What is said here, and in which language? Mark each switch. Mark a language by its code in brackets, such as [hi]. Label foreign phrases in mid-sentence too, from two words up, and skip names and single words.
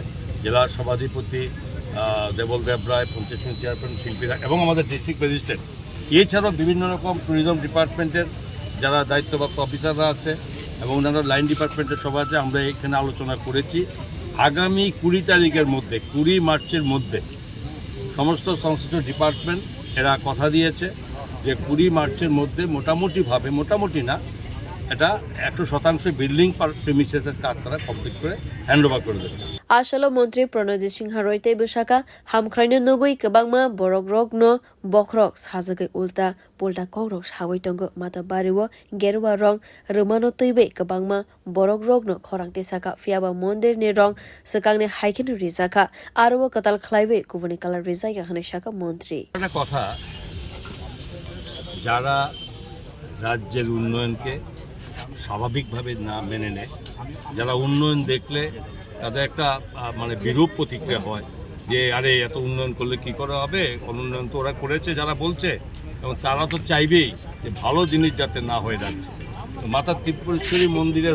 [bn] জেলা সভাধিপতি দেবল দেবরায় পঞ্চায়েত চেয়ারম্যান শিল্পীরা এবং আমাদের [en] district magistrate [bn] এছাড়াও বিভিন্ন রকম [en] tourism department's [bn] যারা দায়িত্বপ্রাপ্ত অফিসাররা আছে এবং অন্যান্য [en] line department's [bn] সভা আছে আমরা এখানে আলোচনা করেছি আগামী 20 তারিখের মধ্যে 20 মার্চের মধ্যে সমস্ত সংশ্লিষ্ট ডিপার্টমেন্ট এরা কথা দিয়েছে যে 20 মার্চের মধ্যে মোটামুটি না এটা 100% [en] building premises's [bn] কাজ তারা কমপ্লিট করে হ্যান্ডওভার করে দেবে [trp] Ashalo Montri Pranajit Singh Haroi Te Bushaka Hamkhraino Nogoi Kabangma Borogrogno Bokhorok Sazagai [bn] উল্টা পাল্টা [trp] Korok Hawai Tongo Matabariwo Gerwa Rong Romano Teibe Kabangma Borogrogno Khorang Tesaka Fiaba Mondir Ne Rong Sakang Ne Haikin Rizaka Arwo Katal Khlaibe Kuvani Kala Rizaka Haneshaka Montri [bn] একটা কথা যারা রাজ্যের উন্নয়নকে স্বাভাবিকভাবে না মেনে নেয় যারা উন্নয়ন দেখলে তাদের একটা মানে বিরূপ প্রতিক্রিয়া হয় যে আরে এত উন্নয়ন করলে কি করা হবে উন্নয়ন তো ওরা করেছে যারা বলছে এবং তারা তো চাইবেই যে ভালো জিনিস যাতে না হয়ে যাচ্ছে মাতা ত্রিপুরেশ্বরী মন্দিরের